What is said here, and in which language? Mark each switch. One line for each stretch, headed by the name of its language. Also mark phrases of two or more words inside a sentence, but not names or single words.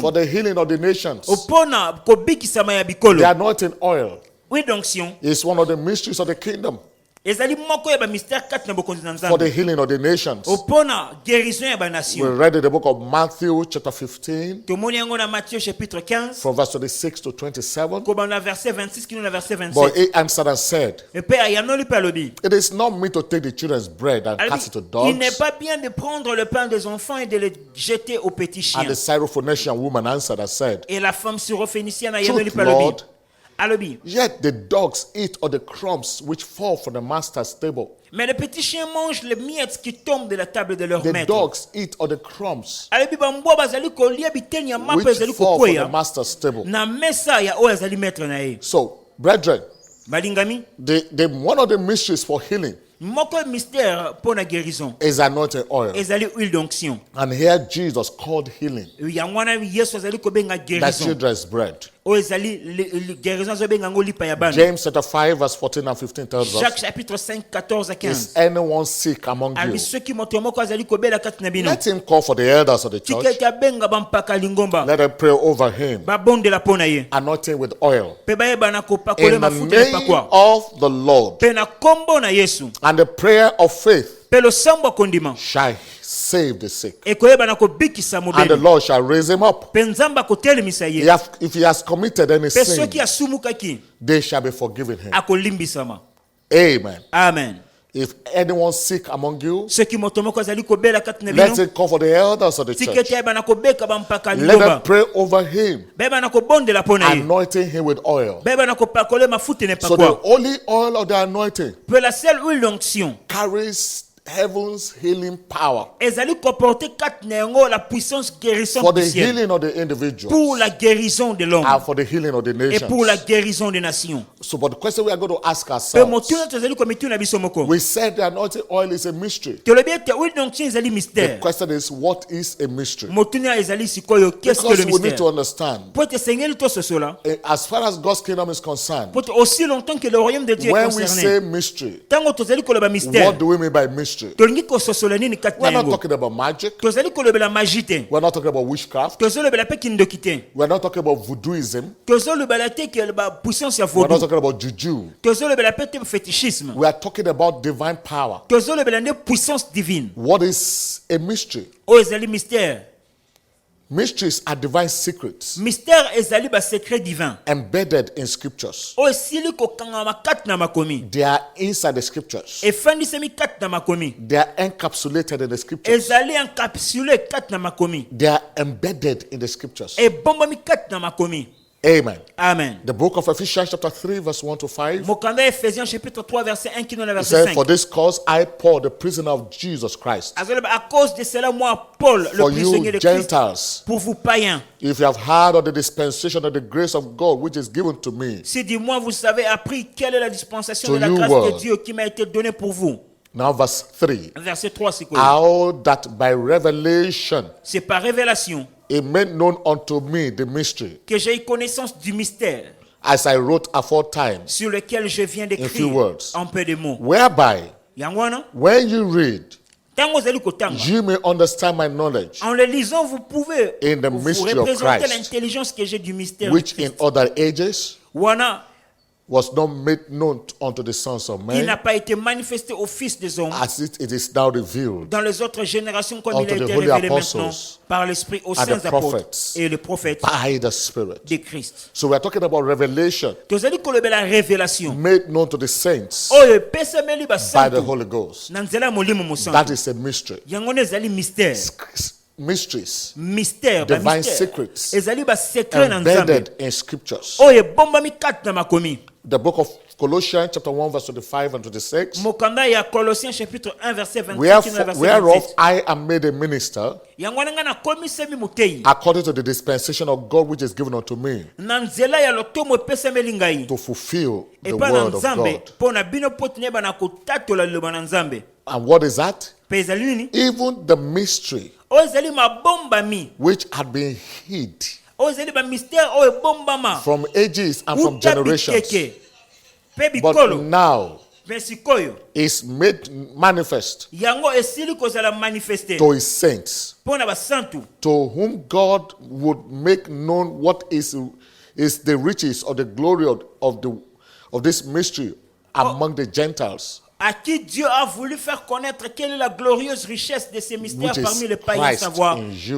English: for the healing of the nations.
Lingala: opona kobikisama ya bikolo
English: The anointing oil
French: huile d'onction
English: is one of the mysteries of the kingdom
Lingala: ezali moko ya bamystère kati na bokonzi na
English: for the
Lingala: nzambe
English: healing of the nations.
Lingala: opona guérison ya
English: We
Lingala: banation
English: read in the book of Matthew, chapter 15,
Lingala: tomoni yango na Matthieu chapitre 15
English: from verse 26 to 27.
Lingala: kobanda verset 26 kino na verset
English: But
Lingala: 27
English: he answered and said,
Lingala: epe ayanoli mpe alobi
English: It is not meet to take the children's bread and cast it to
French: il n'est
English: dogs.
French: pas bien de prendre le pain des enfants et de le jeter aux petits chiens.
English: And the Syrophoenician woman answered and said,
French: Et la femme syrophénicienne ayanoli
English: Truth,
Lingala: mpe alobi
English: Lord.
Lingala: alobi
English: Yet the dogs eat of the crumbs which fall from the master's table.
French: mais les petits chiens mangent les miettes qui tombent de la table de leur
English: The
French: maître.
English: dogs eat of the crumbs
Lingala: alobi bambwa bazali kolia biteni ya mapa
English: which
Lingala: ezali
English: fall from the
Lingala: kokwea
English: master's table.
Lingala: na mesa ya oyo azali maître na ye.
English: So, brethren,
Lingala: balingami
English: one of the mysteries for healing
Lingala: moko mystère mpo na guérison
English: is anointing oil.
Lingala: ezali
French: huile d'onction
English: And here Jesus called healing
Lingala: yango wana yesu azali kobenga
English: the
Lingala: guérison
English: children's bread.
Lingala: oyo ezali guérison azobenga yango lipa ya bana.
English: James chapter 5 verse 14 and 15 tells
Lingala: Jacques
English: us,
French: chapitre 5 14 à 15
English: Is anyone sick among you?
Lingala: alobi soki moto moko azali kobela kati na bino
English: Let him call for the elders of the
Lingala: tika
English: church.
Lingala: ete abenga bampaka lingomba
English: Let them pray over him,
Lingala: babondela mpo na ye
English: anointing with oil.
Lingala: mpe bayebana kopakole
English: In the
Lingala: mafuta na
English: name
Lingala: epakwa
English: of the Lord,
Lingala: mpe na kombo na yesu
English: and the prayer of faith
Lingala: mpe losambo ya kondima
English: shall save the sick,
Lingala: ekoyebana kobikisa
English: and the
Lingala: mobeli
English: Lord shall raise him up.
Lingala: mpe nzambe akotelemisa ye
English: If he has committed any
Lingala: mpe
English: sin,
Lingala: soki asumukaki
English: they shall be forgiven him.
Lingala: akolimbisama.
English: Amen.
Lingala: Amen.
English: If anyone sick among you,
Lingala: soki moto moko azali kobela kati na
English: let
Lingala: bino
English: him call for the elders of the
Lingala: tika
English: church.
Lingala: ete ayebana kobeka bampaka
English: Let them
Lingala: lingomba
English: pray over him,
Lingala: bayebana kobondela mpo na ye
English: anointing him with oil.
Lingala: bayebana kopakole mafuta na
English: So the
Lingala: epakwa
English: only oil of the anointing
French: mpe la seule huile d'onction
English: carries heaven's healing power
Lingala: ezali koporte kati na yango
French: la puissance guérison
English: for the
French: du ciel
English: healing of the individual
French: pour la guérison de l'homme
English: and for the healing of the
French: et pour la
English: nations.
French: guérison des nations.
English: So, but the question we are going to ask
Lingala: Mpe
English: ourselves,
Lingala: motuna tozali komituna biso moko
English: we said the anointing oil is a mystery.
Lingala: tolobi ete
French: huile d'onction
Lingala: ezali
English: The
Lingala: mystère.
English: question is, what is a mystery?
Lingala: Motuna ezali sikoyo
French: qu'est-ce que
English: Because
French: le
English: we need to
French: mystère
English: understand,
Lingala: po ete esengeli tososola
English: as far as God's kingdom is concerned,
Lingala: po ete
French: aussi longtemps que le royaume de Dieu est
English: when we
French: concerné
English: say mystery,
Lingala: ntango tozali koloba mystère
English: what do we mean by mystery?
Lingala: tolingi kososola nini kati na
English: We're not
Lingala: yango
English: talking about magic.
Lingala: tozali kolobela magie te
English: We're not talking about witchcraft.
Lingala: tozolobela mpe kindoki te
English: We're not talking about voodooism.
Lingala: tozolobela te ke bapuissance ya
English: We're not
Lingala: vodou
English: talking about juju.
Lingala: tozolobela mpe te fétichisme
English: We are talking about divine power.
Lingala: tozolobela nde
French: puissance divine
English: What is a mystery?
Lingala: oyo ezali mystère.
English: Mysteries are divine secrets
Lingala: Mystère ezali ba
French: secret divin
English: embedded in scriptures.
Lingala: oyo esili kokangama kati na makomi
English: They are inside the scriptures.
Lingala: efandisami kati na makomi
English: They are encapsulated in the scriptures.
Lingala: ezali encapsulé kati na makomi
English: They are embedded in the scriptures.
Lingala: ebombami kati na makomi.
English: Amen.
Lingala: Amen.
English: The book of Ephesians chapter 3 verse 1 to 5.
Lingala: Mokanda Ephésiens chapitre 3 verset 1 kino na
English: It
Lingala: verset
English: says,
Lingala: 5
English: for this cause I, Paul, the prisoner of Jesus Christ,
French: azoloba à cause de cela moi Paul
English: for
French: le
English: you
French: prisonnier de Christ
English: Gentiles,
French: pour vous païens
English: if you have heard of the dispensation of the grace of God which is given to me.
French: si du moins vous savez appris quelle est la dispensation
English: To
French: de la
English: you
French: grâce
English: were.
French: de Dieu qui m'a été donnée pour vous.
English: Now verse 3.
French: Verset 3 c'est quoi?
English: How that by revelation
French: C'est par révélation
English: he made known unto me the mystery,
French: que j'ai eu connaissance du mystère
English: as I wrote aforetime,
French: sur lequel je viens
English: few
French: d'écrire
English: words.
French: en peu de mots.
English: whereby,
Lingala: Yango wana,
English: when you read,
Lingala: tango ozali kotanga,
English: you may understand my knowledge,
French: en le lisant, vous pouvez
English: In the
French: vous
English: mystery of
French: représenter
English: Christ,
French: l'intelligence que j'ai du mystère de
English: which in
French: Christ.
English: other ages
Lingala: Wana,
English: was not made known unto the sons of
French: il n'a
English: men,
French: pas été manifesté au Fils des hommes
English: as it is now revealed
French: dans les autres générations comme il a
English: unto the
French: été
English: holy
French: révélé
English: apostles
French: maintenant par l'Esprit aux
English: and the
French: saints apôtres
English: prophets
French: et les prophètes
English: by the Spirit.
French: de Christ.
English: So we are talking about revelation
Lingala: Tozali koloba
French: la révélation
English: made known to the saints
Lingala: oyo epesameli
English: by the
Lingala: basantu
English: Holy Ghost.
Lingala: na nzela ya molimo
English: That
Lingala: mosantu.
English: is a mystery.
Lingala: Yango wana ezali mystère.
English: Mysteries
Lingala: Mystère, ba
English: Divine
Lingala: mystère.
English: secrets
Lingala: Ezali ba secret na Nzambe.
English: embedded in scriptures.
Lingala: Oyo ebombami kati na makomi.
English: The book of Colossians chapter 1 verse 25 and 26.
Lingala: Mokanda ya Colossiens chapitre 1 verset 25 na verset
English: Whereof
Lingala: 27.
English: I am made a minister
Lingala: Yango wana nga nakomisemi moteyi
English: according to the dispensation of God which is given unto me
Lingala: na nzela ya lotomo epesameli ngai
English: to fulfill the
Lingala: epa na
English: word of
Lingala: Nzambe
English: God.
Lingala: mpo na bino mpo tineba na kotatola liloba na Nzambe.
English: And what is that?
Lingala: Mpe ezali nini?
English: Even the mystery
Lingala: Oyo ezali mabombami.
English: which had been hid
Lingala: Oyo ezali ba mystère oyo ebombama.
English: from ages and from
Lingala: Uta
English: generations,
Lingala: bikeke. Pe
English: but
Lingala: bikolo.
English: now
Lingala: Mpe sikoyo.
English: is made manifest
Lingala: Yango esili kozala manifeste.
English: to his saints,
Lingala: Mpo na basantu.
English: to whom God would make known what is the riches or the glory of this mystery among the Gentiles,
French: À qui Dieu a voulu faire connaître quelle est la glorieuse richesse de ces mystères
English: Which is
French: parmi les païens,
English: Christ
French: savoir
English: in you.